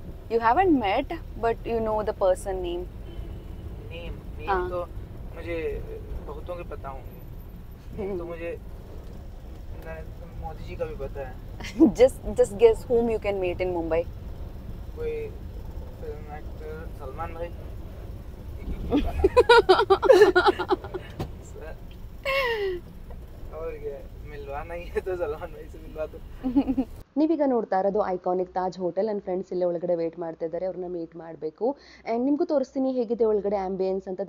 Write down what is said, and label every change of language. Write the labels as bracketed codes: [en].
[en] You haven't met, but you know the person name. Name [hi] हाँ. तो मुझे बहुतों के पता होंगे. तो मुझे मोदी जी का भी पता है. [en] just guess whom you can meet in Mumbai. [hi] कोई फिल्म एक्टर सलमान भाई. और क्या मिलवाना ही है तो सलमान भाई से मिलवा दो. [kn] ನೀವೀಗ ನೋಡ್ತಾ ಇರೋದು ಐಕಾನಿಕ್ ತಾಜ್ ಹೋಟೆಲ್. ನನ್ನ ಫ್ರೆಂಡ್ಸ್ ಇಲ್ಲೇ ಒಳಗಡೆ ವೇಟ್ ಮಾಡ್ತಾ ಇದ್ದಾರೆ, ಅವ್ರನ್ನ ಮೀಟ್ ಮಾಡಬೇಕು. ಆ್ಯಂಡ್ ನಿಮಗೂ ತೋರಿಸ್ತೀನಿ ಹೇಗಿದೆ ಒಳಗಡೆ ಆಂಬಿಯನ್ಸ್ ಅಂತ.